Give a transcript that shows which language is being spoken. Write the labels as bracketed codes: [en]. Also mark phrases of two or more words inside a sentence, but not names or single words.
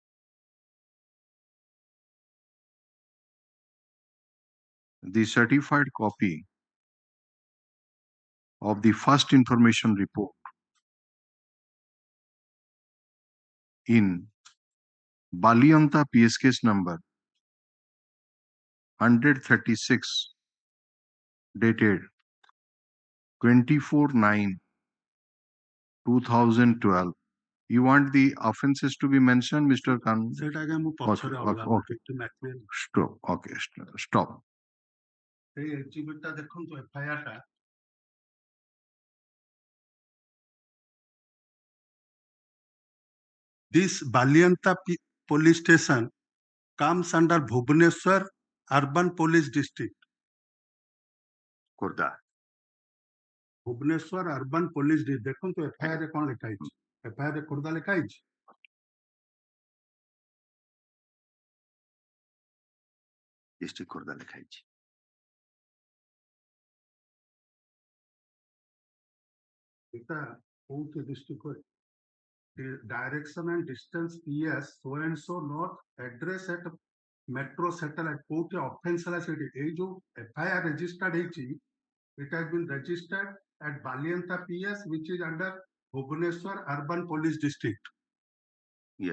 [en] the certified copy of the first information report in Balianta PS case number 136 dated 24/9/2012. You want the offenses to be mentioned, Mr. Khan? [or] ସେଇଟା ଆଜ୍ଞା ମୁଁ ପଛରେ ଅଲଗା [en] Okay. Stop. Okay. Stop. [or] ଏଇ ଏକ୍ଜିବିଟ୍ ଟା ଦେଖନ୍ତୁ ଏଫଆଇଆର ଟା [en] This Balianta police station comes under Bhubaneswar Urban Police District. ଖୋର୍ଦ୍ଧା Bhubaneswar Urban Police District. [or] ଦେଖନ୍ତୁ ଏଫଆଇଆର ରେ କଣ ଲେଖା ହେଇଛି ଏଫଆଇଆର ରେ ଖୋର୍ଦ୍ଧା ଲେଖା ହେଇଛି ଡିଷ୍ଟ୍ରିକ୍ଟ ଖୋର୍ଦ୍ଧା ଲେଖା ହେଇଛି ଏଟା କୋଉଠି [en] ଡିଷ୍ଟ୍ରିକ୍ଟ direction and distance PS so and so north address at metro satellite [or] କୋଉଠି offense ହେଲା ସେଠି ଏଇ ଯୋଉ [en] FIR registered ହେଇଛି it has been registered at Balianta PS which is under Bhubaneswar Urban Police District. yes